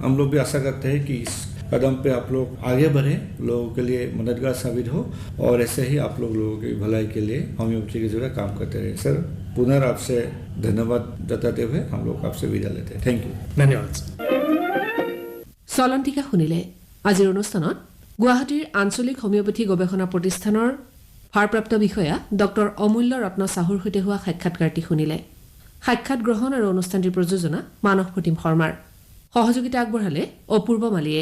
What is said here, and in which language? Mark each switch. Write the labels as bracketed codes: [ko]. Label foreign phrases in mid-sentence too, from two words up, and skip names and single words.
[hi] हम लोग भी आशा करते हैं कि इस कदम पे आप लोग आगे बढ़े, लोगों के लिए मददगार साबित हो और ऐसे ही आप लोगों की भलाई के लिए होम्योपैथी के जरिए काम करते रहे। सर, पुनः आपसे धन्यवाद जताते हुए हम लोग आपसे विदा लेते हैं। [en] thank you. [hi] धन्यवाद। [as] চলন্তিকা শুনিলে আজিৰ অনুষ্ঠানত গুৱাহাটীৰ আঞ্চলিক হোমিওপেথি গৱেষণা প্ৰতিষ্ঠানৰ ভাৰপ্ৰাপ্ত বিষয়া ডক্টৰ অমূল্য ৰত্ন সাহুৰ সৈতে হোৱা সাক্ষাৎকাৰটি শুনিলে। সাক্ষাৎ গ্ৰহণ আৰু অনুষ্ঠানটিৰ প্ৰযোজনা মানস প্ৰতিম শৰ্মাৰ, সহযোগিতা আগবঢ়ালে অপূৰ্ব মালিয়ে।